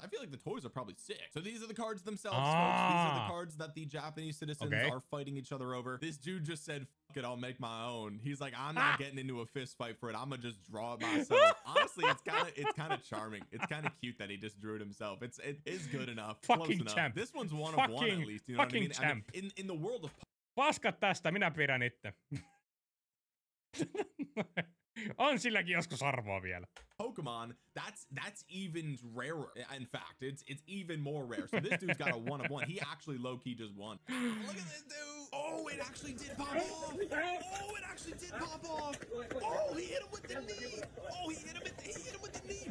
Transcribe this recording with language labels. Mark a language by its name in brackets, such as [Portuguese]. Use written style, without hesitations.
[English] I feel like the toys are probably sick. So these are the cards themselves, folks. These are the cards that the Japanese citizens are fighting each other over. This dude just said, fuck it, I'll make my own. He's like, I'm not getting into a fist fight for it. I'm gonna just draw it myself. Honestly, it's kind of charming. It's kind of cute that he just drew it himself. It is good enough. Fucking close champ. enough. This one's one of one at least. You know what I mean? Champ. I mean, in the world of [Finnish] paskat tästä, minä pidän itse. On silläkin joskus arvoa vielä. [English] Pokemon, that's even rarer. In fact, it's even more rare. So this dude's got a one of one. He actually low-key just won. Look at this dude. Oh, it actually did pop off. Oh, it actually did pop off. Oh, he hit him with the knee. Oh, he hit him with the knee.